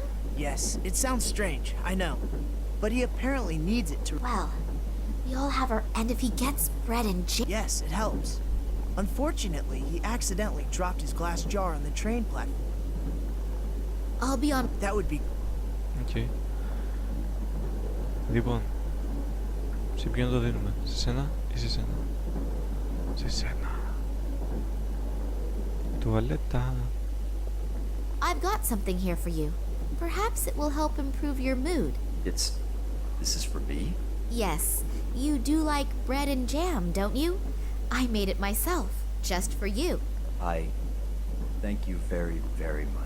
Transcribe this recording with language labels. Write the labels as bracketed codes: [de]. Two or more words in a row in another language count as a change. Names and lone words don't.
[en] Yes, it sounds strange, I know. But he apparently needs it to... Well, we all have our... And if he gets bread and jam... Yes, it helps. Unfortunately, he accidentally dropped his glass jar on the train platform. I'll be on... That would be... Okay. [el] Λοιπόν, σε ποιον το δίνουμε, σε σένα ή σε σένα? Σε σένα. Τουαλέτα. [en] I've got something here for you. Perhaps it will help improve your mood. This is for me? Yes, you do like bread and jam, don't you? I made it myself, just for you. Thank you very, very much.